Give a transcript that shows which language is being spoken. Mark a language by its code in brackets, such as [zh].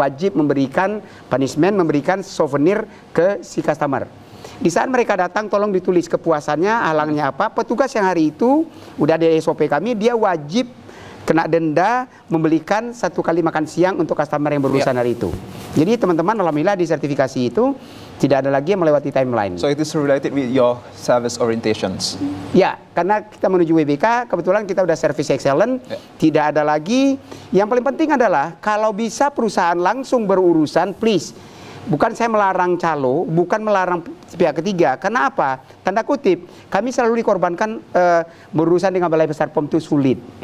[id] Wajib memberikan punishment, memberikan souvenir ke si customer. Di saat mereka datang, tolong ditulis kepuasannya, halangnya apa. Petugas yang hari itu, udah ada SOP kami, dia wajib kena denda membelikan 1 kali makan siang untuk customer yang berurusan hari itu. Jadi teman-teman, alhamdulillah di sertifikasi itu tidak ada lagi yang melewati timeline. [en] So it is related with your service orientations. [id] Ya, karena kita menuju WBK, kebetulan kita udah service excellent, tidak ada lagi. Yang paling penting adalah kalau bisa perusahaan langsung berurusan, please. Bukan saya melarang calo, bukan melarang pihak ketiga. Karena apa? Tanda kutip, kami selalu dikorbankan berurusan dengan Balai Besar POM itu sulit.